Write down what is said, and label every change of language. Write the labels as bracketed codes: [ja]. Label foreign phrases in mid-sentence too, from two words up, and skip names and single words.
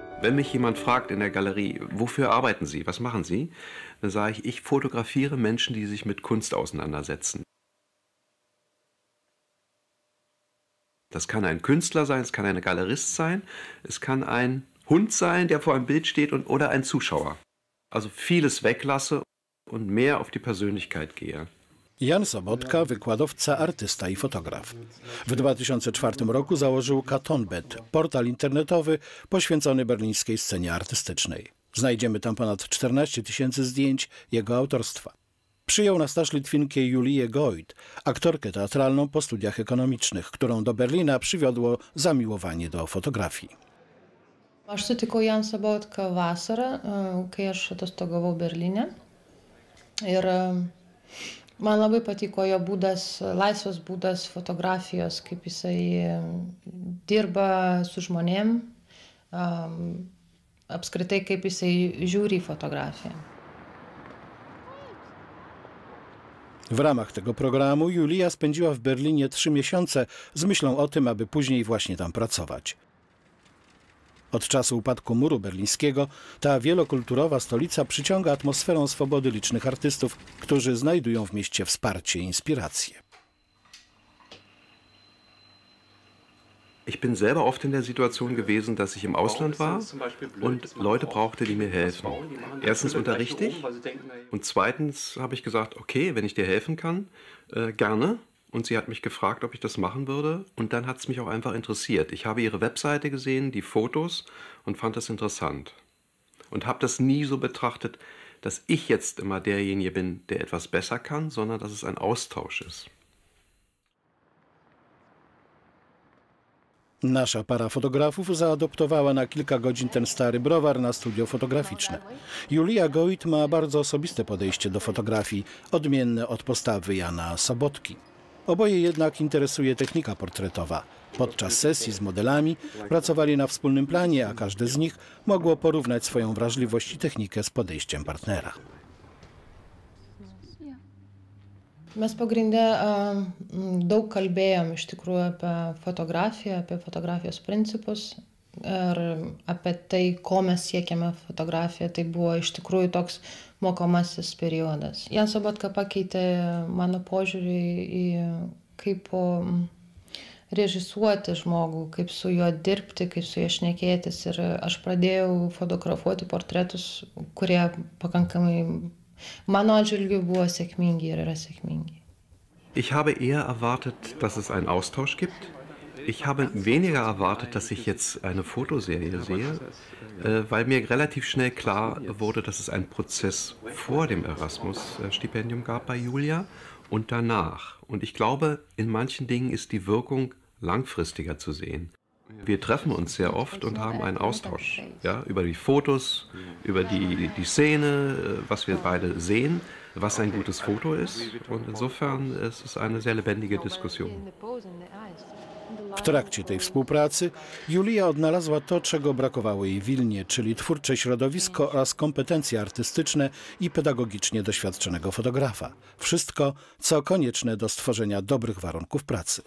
[de] Wenn mich jemand fragt in der Galerie, wofür arbeiten Sie, was machen Sie, dann sage ich, ich fotografiere Menschen, die sich mit Kunst auseinandersetzen. Das kann ein Künstler sein, es kann ein Galerist sein, es kann ein Hund sein, der vor einem Bild steht oder ein Zuschauer. Also vieles weglasse und mehr auf die Persönlichkeit gehe. [pl] Jan Sobotka, wykładowca, artysta i fotograf. W 2004 roku założył Katonbet, portal internetowy poświęcony berlińskiej scenie artystycznej. Znajdziemy tam ponad 14 000 zdjęć jego autorstwa. Przyjął na staż Litwinkę Julię Goit, aktorkę teatralną po studiach ekonomicznych, którą do Berlina przywiodło zamiłowanie do fotografii. [lt] Aš sutikau Jan Sobotką vasarą, kai aš atostogavau Berlyne. Ir man labai patiko jo būdas, laisvas būdas fotografijos, kaip jisai dirba su žmonėm, apskritai kaip jisai žiūri į fotografiją. [pl] W ramach tego programu Julia spędziła w Berlinie 3 miesiące z myślą o tym, aby później właśnie tam pracować. Od czasu upadku muru berlińskiego ta wielokulturowa stolica przyciąga atmosferą swobody licznych artystów, którzy znajdują w mieście wsparcie i inspirację. [de] Ich bin selber oft in der Situation gewesen, dass ich im Ausland war und Leute brauchte, die mir helfen. Erstens unterrichte ich und zweitens habe ich gesagt, okay, wenn ich dir helfen kann, gerne. Und sie hat mich gefragt, ob ich das machen würde. Und dann hat es mich auch einfach interessiert. Ich habe ihre Webseite gesehen, die Fotos und fand das interessant. Und habe das nie so betrachtet, dass ich jetzt immer derjenige bin, der etwas besser kann, sondern dass es ein Austausch ist. [pl] Nasza para fotografów zaadoptowała na kilka godzin ten stary browar na studio fotograficzne. Julia Goit ma bardzo osobiste podejście do fotografii, odmienne od postawy Jana Sobotki. Oboje jednak interesuje technika portretowa. Podczas sesji z modelami pracowali na wspólnym planie, a każde z nich mogło porównać swoją wrażliwość i technikę z podejściem partnera. [lt] Mes pagrinde daug kalbėjom iš tikrųjų apie fotografijos principus ir apie tai, ko mes siekiame fotografiją. Tai buvo iš tikrųjų toks mokomasis periodas. Jan Sobotka pakeitė mano požiūrį į kaip režisuoti žmogų, kaip su juo dirbti, kaip su juo šnekėtis. Ir aš pradėjau fotografuoti portretus, kurie pakankamai mano atžvilgiu buvo sėkmingi ir yra sėkmingi. [de] Ich habe eher erwartet, dass es einen Austausch gibt. Ich habe weniger erwartet, dass ich jetzt eine Fotoserie sehe, weil mir relativ schnell klar wurde, dass es einen Prozess vor dem Erasmus-Stipendium gab bei Julia und danach. Und ich glaube, in manchen Dingen ist die Wirkung langfristiger zu sehen. Wir treffen uns sehr oft und haben einen Austausch, ja, über die Fotos, über die Szene, was wir beide sehen, was ein gutes Foto ist. Und insofern ist es eine sehr lebendige Diskussion. [pl] W trakcie tej współpracy Julia odnalazła to, czego brakowało jej w Wilnie, czyli twórcze środowisko oraz kompetencje artystyczne i pedagogicznie doświadczonego fotografa. Wszystko, co konieczne do stworzenia dobrych warunków pracy.